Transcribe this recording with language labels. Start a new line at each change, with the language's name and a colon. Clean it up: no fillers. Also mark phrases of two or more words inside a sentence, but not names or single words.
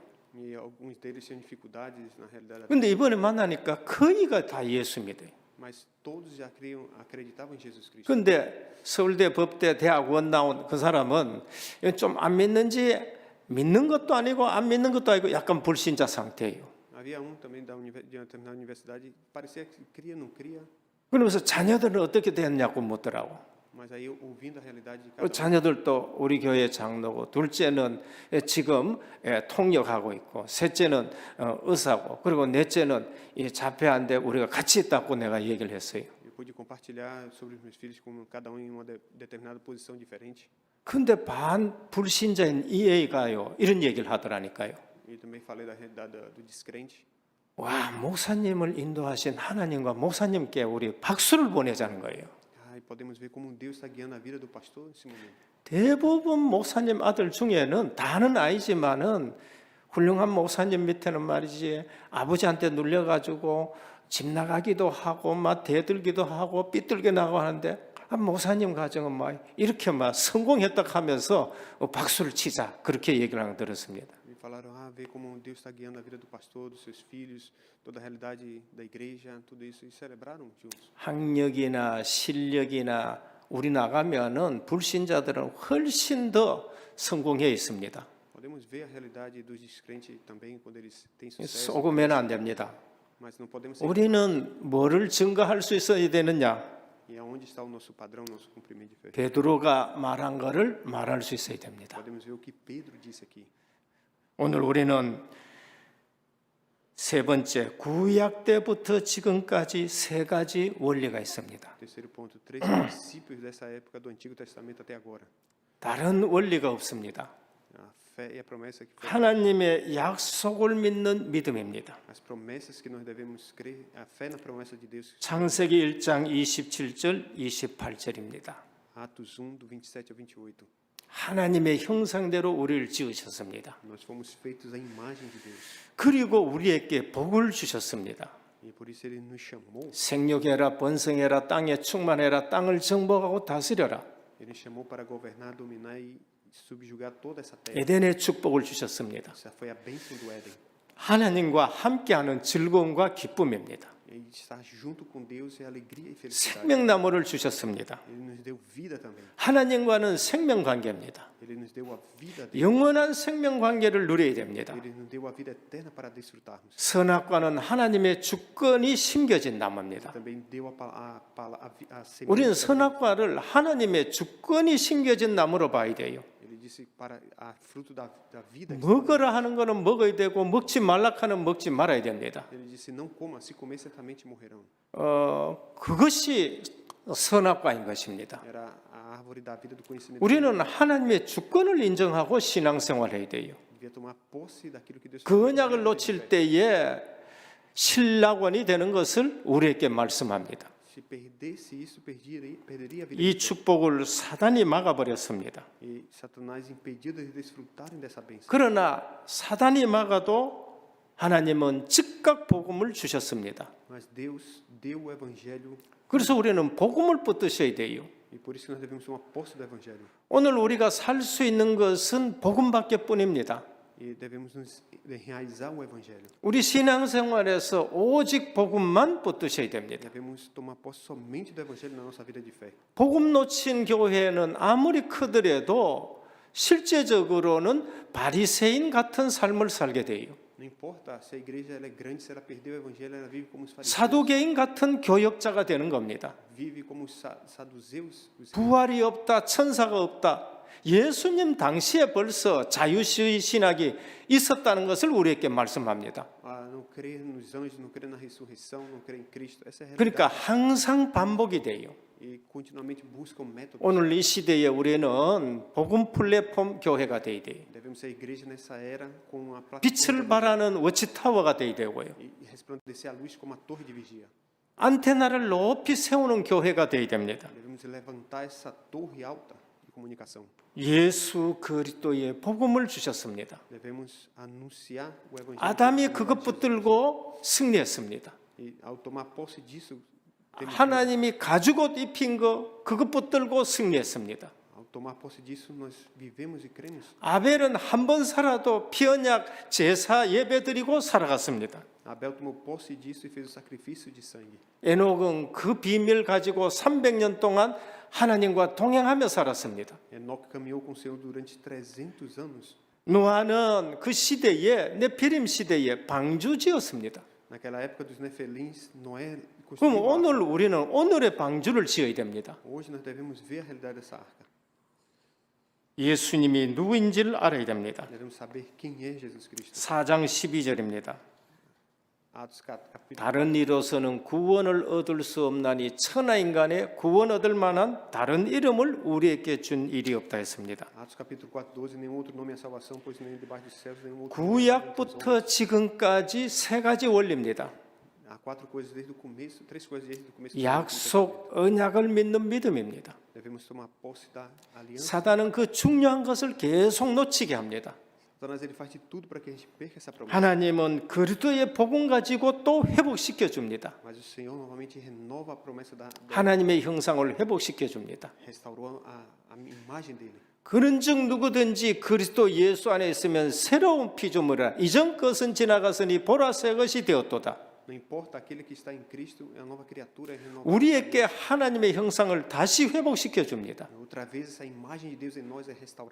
Portuguese: E alguns deles tinham dificuldades na realidade da vida,
Korean: 근데 이번에 만나니까 거의가 다 예수 믿어요.
Portuguese: mas todos já acreditavam em Jesus Cristo.
Korean: 근데 서울대 법대 대학원 나온 그 사람은 좀 안 믿는지 믿는 것도 아니고 안 믿는 것도 아니고 약간 불신자 상태예요.
Portuguese: Havia um também de uma determinada universidade, parecia que cria, não cria,
Korean: 그러면서 자녀들은 어떻게 됐냐고 묻더라고.
Portuguese: mas aí ouvindo a realidade de cada um,
Korean: 자녀들도 우리 교회 장로고 둘째는 지금 통역하고 있고 셋째는 의사고 그리고 넷째는 자폐한데 우리가 같이 있다고 내가 얘기를 했어요.
Portuguese: eu pude compartilhar sobre os meus filhos, como cada um em uma determinada posição diferente.
Korean: 근데 반 불신자인 이 애가요 이런 얘기를 하더라니까요.
Portuguese: E também falei da realidade do descrente.
Korean: 와, 목사님을 인도하신 하나님과 목사님께 우리 박수를 보내자는 거예요.
Portuguese: E podemos ver como Deus está guiando a vida do pastor nesse momento.
Korean: 대부분 목사님 아들 중에는 다는 아니지만은 훌륭한 목사님 밑에는 말이지 아버지한테 눌려가지고 집 나가기도 하고 막 대들기도 하고 삐뚤게 나가고 하는데 목사님 가정은 막 이렇게 막 성공했다 하면서 박수를 치자 그렇게 얘기를 하는 거 들었습니다.
Portuguese: E falaram, ver como Deus está guiando a vida do pastor, dos seus filhos, toda a realidade da igreja, tudo isso, e celebraram juntos.
Korean: 학력이나 실력이나 우리 나가면은 불신자들은 훨씬 더 성공해 있습니다.
Portuguese: Podemos ver a realidade dos descrentes também quando eles têm sucesso,
Korean: 속으면 안 됩니다.
Portuguese: mas não podemos ser.
Korean: 우리는 뭐를 증거할 수 있어야 되느냐?
Portuguese: E aonde está o nosso padrão, nosso cumprimento de fé?
Korean: 베드로가 말한 거를 말할 수 있어야 됩니다.
Portuguese: Podemos ver o que Pedro disse aqui.
Korean: 오늘 우리는 세 번째 구약 때부터 지금까지 세 가지 원리가 있습니다.
Portuguese: Terceiro ponto, 3 princípios dessa época do Antigo Testamento até agora.
Korean: 다른 원리가 없습니다.
Portuguese: A fé e a promessa que foi,
Korean: 하나님의 약속을 믿는 믿음입니다.
Portuguese: as promessas que nós devemos crer, a fé na promessa de Deus.
Korean: 창세기 1장 27절 28절입니다.
Portuguese: Atos 1 do 27 ao 28.
Korean: 하나님의 형상대로 우리를 지으셨습니다.
Portuguese: Nós fomos feitos à imagem de Deus.
Korean: 그리고 우리에게 복을 주셨습니다.
Portuguese: E por isso ele nos chamou.
Korean: 생육해라 번성해라 땅에 충만해라 땅을 정복하고 다스려라.
Portuguese: Ele nos chamou para governar, dominar e subjugar toda essa terra.
Korean: 에덴의 축복을 주셨습니다.
Portuguese: Essa foi a bênção do Éden.
Korean: 하나님과 함께하는 즐거움과 기쁨입니다.
Portuguese: E estar junto com Deus é alegria e felicidade.
Korean: 생명나무를 주셨습니다.
Portuguese: Ele nos deu vida também.
Korean: 하나님과는 생명 관계입니다.
Portuguese: Ele nos deu a vida dele.
Korean: 영원한 생명 관계를 누려야 됩니다.
Portuguese: Ele nos deu a vida eterna para desfrutarmos.
Korean: 선악과는 하나님의 주권이 심겨진 나무입니다.
Portuguese: Também deu a semente.
Korean: 우리는 선악과를 하나님의 주권이 심겨진 나무로 봐야 돼요.
Portuguese: Ele disse para a fruto da vida.
Korean: 먹으라 하는 거는 먹어야 되고 먹지 말라 하는 먹지 말아야 됩니다.
Portuguese: Ele disse não coma, se comer certamente morrerão.
Korean: 그것이 선악과인 것입니다.
Portuguese: Era a árvore da vida do conhecimento.
Korean: 우리는 하나님의 주권을 인정하고 신앙생활해야 돼요.
Portuguese: Devia tomar posse daquilo que Deus.
Korean: 그 언약을 놓칠 때에 신락원이 되는 것을 우리에게 말씀합니다.
Portuguese: Se perdesse isso, perderia a vida.
Korean: 이 축복을 사단이 막아버렸습니다.
Portuguese: E Satanás impediu de desfrutarem dessa bênção.
Korean: 그러나 사단이 막아도 하나님은 즉각 복음을 주셨습니다.
Portuguese: Mas Deus deu o evangelho
Korean: 그래서 우리는 복음을 붙드셔야 돼요.
Portuguese: e por isso que nós devemos tomar posse do evangelho.
Korean: 오늘 우리가 살 수 있는 것은 복음밖에 뿐입니다.
Portuguese: E devemos nos realizar o evangelho.
Korean: 우리 신앙생활에서 오직 복음만 붙드셔야 됩니다.
Portuguese: Devemos tomar posse somente do evangelho na nossa vida de fé.
Korean: 복음 놓친 교회는 아무리 크더라도 실제적으로는 바리새인 같은 삶을 살게 돼요.
Portuguese: Não importa se a igreja ela é grande, se ela perdeu o evangelho, ela vive como os fariseus.
Korean: 사두개인 같은 교역자가 되는 겁니다.
Portuguese: Vive como os saduceus.
Korean: 부활이 없다, 천사가 없다. 예수님 당시에 벌써 자유주의 신학이 있었다는 것을 우리에게 말씀합니다.
Portuguese: Não crer nos anjos, não crer na ressurreição, não crer em Cristo. Essa é a realidade.
Korean: 그러니까 항상 반복이 돼요.
Portuguese: E continuamente buscam métodos.
Korean: 오늘 이 시대에 우리는 복음 플랫폼 교회가 돼야 돼요.
Portuguese: Devemos ser igreja nessa era com a
Korean: 빛을
Portuguese: plataforma
Korean: 발하는 워치타워가 돼야 되고요.
Portuguese: e resplandecer a luz como a torre de vigia.
Korean: 안테나를 높이 세우는 교회가 돼야 됩니다.
Portuguese: Devemos levantar essa torre alta de comunicação.
Korean: 예수 그리스도의 복음을 주셨습니다.
Portuguese: Devemos anunciar o evangelho.
Korean: 아담이 그것 붙들고 승리했습니다.
Portuguese: E ao tomar posse disso, temos
Korean: 하나님이 가죽옷 입힌 거 그것 붙들고 승리했습니다.
Portuguese: ao tomar posse disso, nós vivemos e cremos.
Korean: 아벨은 한 번 살아도 피언약 제사 예배 드리고 살아갔습니다.
Portuguese: Abel tomou posse disso e fez o sacrifício de sangue.
Korean: 에녹은 그 비밀 가지고 300년 동안 하나님과 동행하며 살았습니다.
Portuguese: Enoque caminhou com o Senhor durante 300 anos.
Korean: 노아는 그 시대에 네피림 시대에 방주지었습니다.
Portuguese: Naquela época dos Nefelins, Noé
Korean: 그럼
Portuguese: construiu.
Korean: 오늘 우리는 오늘의 방주를 지어야 됩니다.
Portuguese: Hoje nós devemos ver a realidade dessa arca.
Korean: 예수님이 누구인지를 알아야 됩니다.
Portuguese: Devemos saber quem é Jesus Cristo.
Korean: 4장 12절입니다.
Portuguese: Atos capítulo
Korean: 다른 이로서는 구원을 얻을 수 없나니 천하 인간의 구원 얻을 만한 다른 이름을 우리에게 준 일이 없다 했습니다.
Portuguese: Atos capítulo 4:12 nenhum outro nome é salvação, pois nem debaixo dos céus nenhum outro nome é salvação.
Korean: 구약부터 지금까지 세 가지 원리입니다.
Portuguese: Há quatro coisas desde o começo, três coisas desde o começo. do
Korean: 약속, 언약을 믿는 믿음입니다.
Portuguese: Devemos tomar posse da aliança.
Korean: 사단은 그 중요한 것을 계속 놓치게 합니다.
Portuguese: Satanás ele faz de tudo para que a gente perca essa promessa.
Korean: 하나님은 그리스도의 복음 가지고 또 회복시켜 줍니다.
Portuguese: Mas o Senhor novamente renova a promessa
Korean: 하나님의 형상을 회복시켜 줍니다.
Portuguese: restaurou a imagem dele.
Korean: 그런즉 누구든지 그리스도 예수 안에 있으면 새로운 피조물이라 이전 것은 지나갔으니 보라 새 것이 되었도다.
Portuguese: Não importa, aquele que está em Cristo é a nova criatura, é renovada.
Korean: 우리에게 하나님의 형상을 다시 회복시켜 줍니다.
Portuguese: Outra vez essa imagem de Deus em nós é restaurada.